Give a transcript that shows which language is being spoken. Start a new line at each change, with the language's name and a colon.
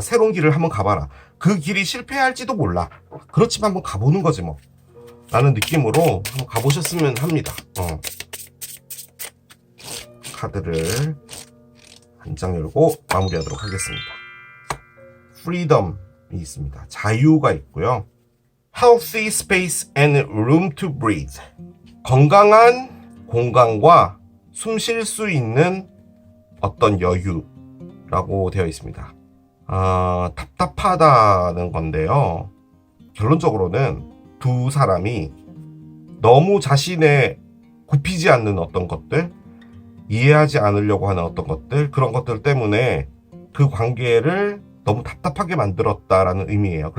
Korean: 새로운 길을 한번 가봐라. 그 길이 실패할지도 몰라. 그렇지만 한번 가보는 거지 뭐. 라는 느낌으로 한번 가보셨으면 합니다. 카드를 한 장 열고 마무리하도록 하겠습니다. Freedom이 있습니다. 자유가 있고요.
English: Healthy space and room to breathe.
Korean: 건강한 공간과 숨 쉴 수 있는 어떤 여유라고 되어 있습니다. 답답하다는 건데요. 결론적으로는 두 사람이 너무 자신의 굽히지 않는 어떤 것들, 이해하지 않으려고 하는 어떤 것들, 그런 것들 때문에 그 관계를 너무 답답하게 만들었다라는 의미예요.